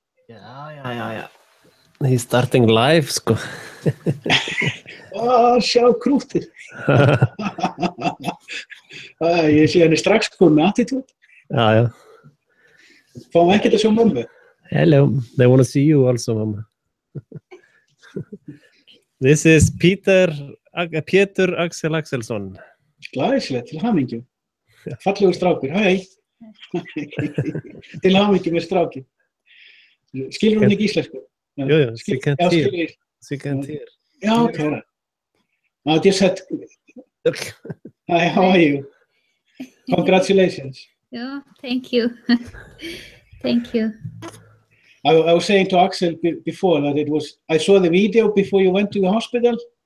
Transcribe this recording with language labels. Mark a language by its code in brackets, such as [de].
[en] Já. He's starting live, sko. [is] Sjá krútið. Ég sé henni strax komið með attitude. Já. Fáum ekkert að sjá mömmu. [en] Hello, they want to see you also, Mama. This is Pétur Axel Axelsson. [is] Glæsilegt, til hamingju. Fallegur strákur, hæ. Til hamingju með stráki. Skilur hún ekki íslensku? [en] Jú, she can't hear. [is] Já, ok. [en] I just said, hi, how are you? Congratulations. Yeah, thank you. Thank you. I was saying to Axel before that I saw the video before you went to the hospital.